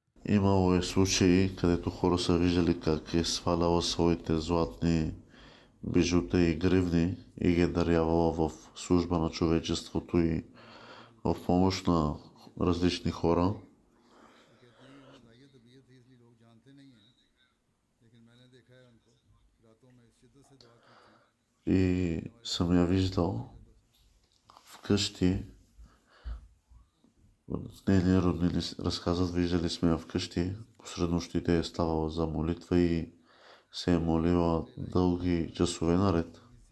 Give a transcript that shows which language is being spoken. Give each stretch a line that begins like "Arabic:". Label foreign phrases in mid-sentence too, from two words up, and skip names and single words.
Bulgarian: Имало е случаи, където хора са виждали как е сваляла своите златни бижута и гривни и ги е дарявала в служба на човечеството и в помощ на различни хора.
Urdu: کہتی ہیں کہ ناجائز طبیعت تھی اس لیے لوگ جانتے نہیں ہیں، لیکن میں نے دیکھا ہے ان کو راتوں میں شدت سے دعا کی تھی.
Bulgarian: И съм я виждал вкъщи. Нейни роднини разказват, виждали сме я вкъщи. Посред нощите е ставала за молитва и се е молила дълги часове наред.